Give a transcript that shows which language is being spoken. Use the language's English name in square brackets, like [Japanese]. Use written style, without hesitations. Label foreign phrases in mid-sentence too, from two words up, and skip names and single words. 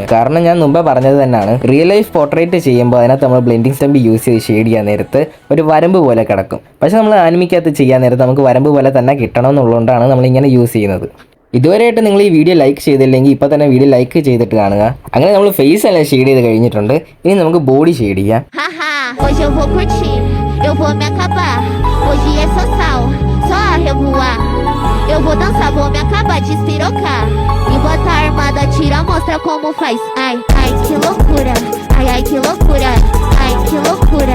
[Malayalam] കാരണം ഞാൻ മുമ്പേ പറഞ്ഞത് തന്നെയാണ്, [English] real life portrait [Malayalam] ചെയ്യുമ്പോൾ അതിനകത്ത് നമ്മൾ [English] blending stump use [Malayalam] ചെയ്ത് ഷെയ്ഡ് ചെയ്യാൻ നേരത്ത് ഒരു വരമ്പ് പോലെ കിടക്കും. പക്ഷേ നമ്മൾ ആനിമിക്കകത്ത് ചെയ്യാൻ നേരത്ത് നമുക്ക് വരമ്പ് പോലെ തന്നെ കിട്ടണം എന്നുള്ളതുകൊണ്ടാണ് നമ്മളിങ്ങനെ യൂസ് ചെയ്യുന്നത്. ഇതുവരെയായിട്ട് നിങ്ങൾ ഈ [English] video like [Malayalam] ചെയ്തില്ലെങ്കിൽ ഇപ്പോൾ തന്നെ [English] video like [Malayalam] ചെയ്തിട്ട് കാണുക. അങ്ങനെ നമ്മൾ ഫേസ് എല്ലാം ഷെയ്ഡ് ചെയ്ത് കഴിഞ്ഞിട്ടുണ്ട്. ഇനി നമുക്ക് [English] body shade [Malayalam] ചെയ്യാം. [Portuguese] Eu vou dançar, vou me acabar de espirocar e botar a armada, tira, mostra como faz. Ai, ai, que loucura. Ai, ai, que loucura. Ai, que loucura.